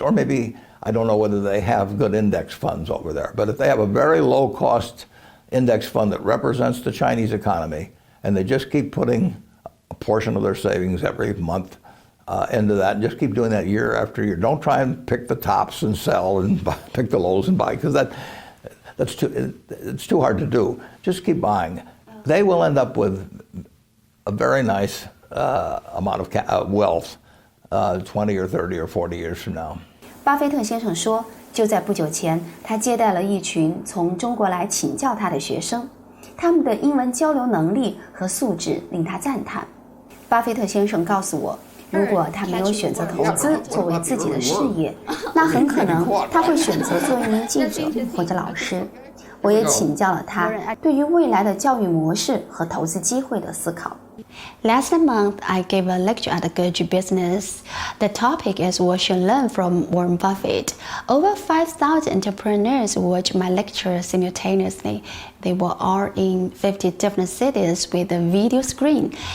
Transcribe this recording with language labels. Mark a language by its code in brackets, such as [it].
[en] Or maybe, I don't know whether they have good index funds over there, but if they have a very low cost index fund that represents the Chinese economy, and they just keep putting a portion of their savings every month into that, and just keep doing that year after year. Don't try and pick the tops and sell and pick the lows and buy, because it's too hard to do. Just keep buying. They will end up with a very nice amount of wealth 20 or 30 or 40 years from now. [zh] 巴菲特先生说，就在不久前，他接待了一群从中国来请教他的学生，他们的英文交流能力和素质令他赞叹。巴菲特先生告诉我，如果他没有选择投资作为自己的事业，那很可能他会选择做一名记者或者老师。我也请教了他对于未来的教育模式和投资机会的思考。 [en] Last month, I gave a lecture at Goju Business. The topic is What You Learn from Warren Buffett. Over 5,000 entrepreneurs watched my lecture simultaneously. They were all in 50 different cities with a video screen.